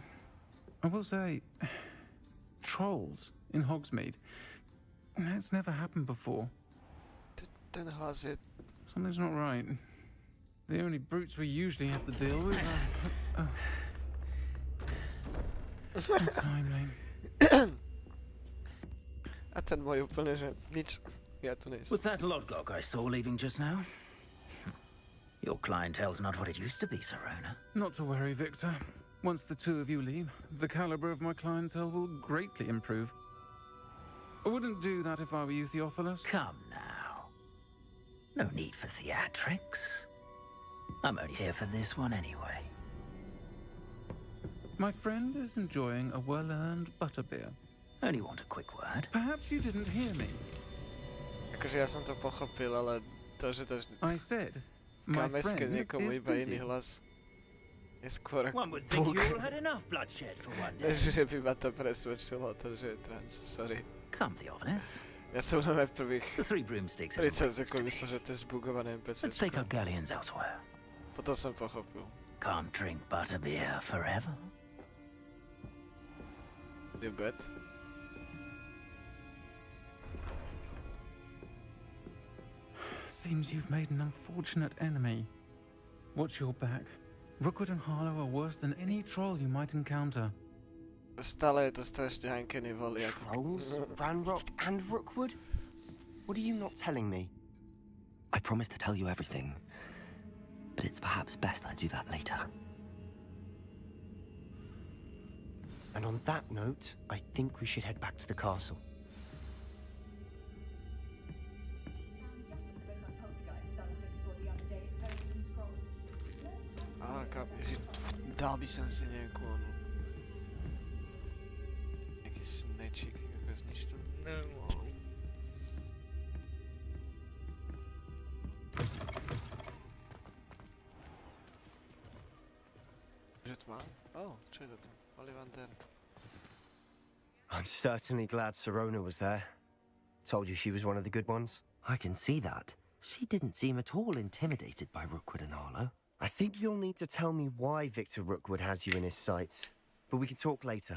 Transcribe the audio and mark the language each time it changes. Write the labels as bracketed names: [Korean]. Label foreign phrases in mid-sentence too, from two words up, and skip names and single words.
[English] I will say, trolls in Hogsmeade. That's never happened before. Then has it? Something's not right. The only brutes we usually have to deal with are... Untimely. [Slovak] A ten môj úplne, že nič. Ja tu nejsem. [English] Was that Lodgok I saw leaving just now? Your clientele's not what it used to be, Sirona. Not to worry, Victor. Once the two of you leave, the caliber of my clientele will greatly improve. I wouldn't do that if I were you, Theophilus. Come now. No need for theatrics. I'm only here for this one anyway. My friend is enjoying a well-earned butterbeer. Only want a quick word. Perhaps you didn't hear me. [Slovak] Akože ja som to pochopil, ale to, že to... [English] I said, my friend [Slovak] niekomu [English] is [Slovak] iba [English] busy. [Slovak] iný hlas. Je skôr ako [English] One would think you all had enough bloodshed for one day. [Slovak] Než že by ma to presvedčilo to, že je trans. [English] Sorry. Come, Theophilus. [Slovak] Ja som na prvých The 3 broomsticks 30 sekúnd myslel, že to je zbugované NPC. [English] Let's take our galleons elsewhere. [Slovak] Potom som pochopil. [English] Can't drink butterbeer forever. You bet. Seems you've made an unfortunate enemy. Watch your back. Rookwood and Harlow are worse than any troll you might encounter. [Slovak] Stále je to strašne hankený voliak. [English] Trolls? Ranrock and Rookwood? What are you not telling me? I promise to tell you everything, but it's perhaps best I do that later. And on that note, I think we should head back to the castle. [Slovak] Dal by som si nejakú onu... Nejaký snečík, ako z nič tam nemohol. Že tma? Oh, čo je to tam? Ollivander. [English] I'm certainly glad Sirona was there. Told you she was one of the good ones. I can see that. She didn't seem at all intimidated by Rookwood and Harlow. I think you'll need to tell me why Victor Rookwood has you in his sights. But we can talk later.